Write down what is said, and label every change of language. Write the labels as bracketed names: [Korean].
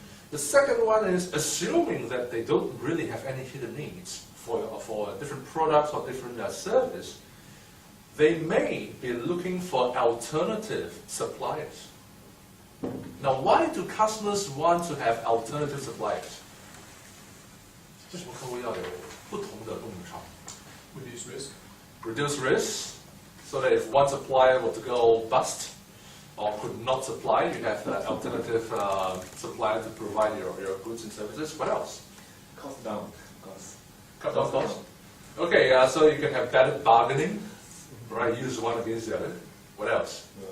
[English] The second one is assuming that they don't really have any hidden needs for different products or different service. They may be looking for alternative suppliers. Now, why do customers want to have alternative suppliers? [Chinese] 为什么客户要有不同的供应商 [English] Reduce risk. Reduce risk, so that if one supplier were to go bust or could not supply, you have an alternative supplier to provide your goods and services. What else? Cost down. Cost. Cut down costs. Okay, so you can have better bargaining, right? Use one against the other. What else?